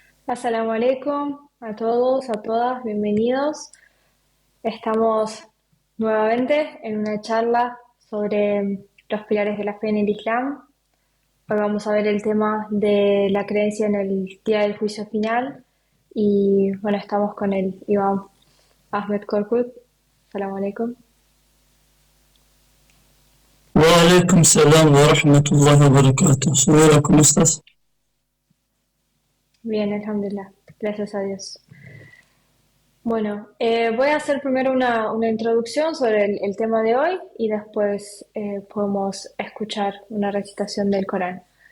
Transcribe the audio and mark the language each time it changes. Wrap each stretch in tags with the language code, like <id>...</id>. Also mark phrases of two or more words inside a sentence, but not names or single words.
<ar>السلام عليكم</ar> <es>a todos, a todas, bienvenidos. Estamos nuevamente en una charla sobre los pilares de la fe en el Islam. Hoy vamos a ver el tema de la creencia en el día del juicio final. Y bueno, estamos con el Imam Ahmed Korkut.</es> <ar>السلام عليكم. وعليكم السلام ورحمة الله وبركاته.</ar> <es>Señora, ¿cómo estás? Bien, alhamdulillah. Gracias a Dios. Bueno, voy a hacer primero una introducción sobre el tema de hoy y después podemos escuchar una recitación del Corán.</es>